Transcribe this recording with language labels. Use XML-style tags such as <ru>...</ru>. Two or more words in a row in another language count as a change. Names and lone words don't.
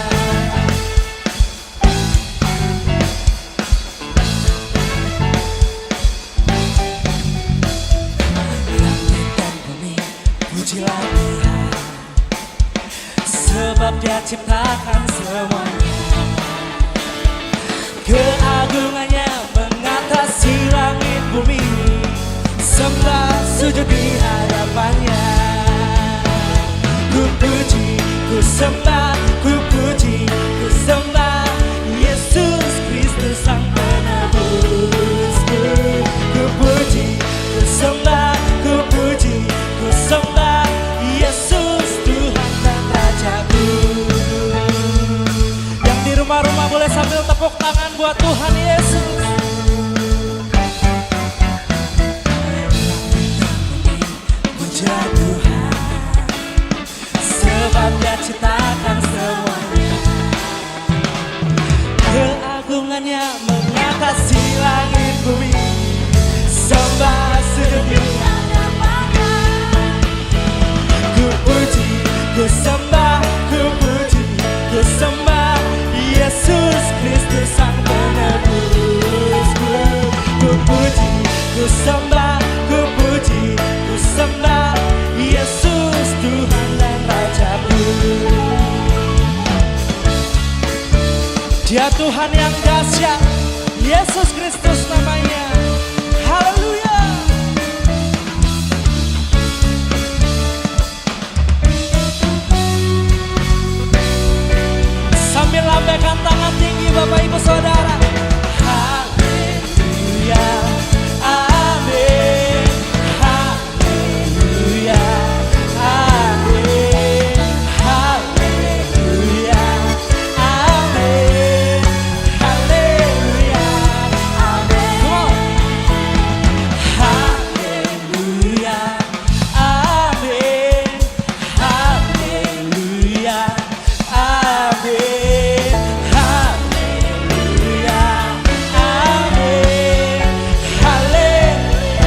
<id>Langit dan bumi pujilah Tuhan, sebab Dia ciptakan semuanya, keagungannya mengatasi langit bumi, sembah sujud di hadapannya. sembah, ku puji, ku sembah Yesus Kristus Sang Penebusku. Ku puji, ku sembah, ku puji, ku sembah Yesus Tuhan dan Rajaku. Yang di rumah-rumah boleh sambil tepuk tangan buat Tuhan Yesus. Puja Tuhan, sebab Dia ciptakan semuanya. Keagungannya mengatasi langit bumi, sembah sedunia. Ku puji, ku sembah, ku puji, ku sembah Yesus Kristus Sang Penebusku. Ku puji, ku sembah, ku puji, ku sembah Yesus Tuhan dan Rajaku. Dia Tuhan yang dahsyat, Yesus Kristus namanya. Haleluya. Sambil lambaikan tangan tinggi Bapak Ibu Saudara. Haleluya, amin. Haleluya, amin. Haleluya, amin. Haleluya, amin.</id> <en>Come on.</en> <id>Haleluya, amin. Haleluya, amin. Haleluya, amin. Haleluya.</id>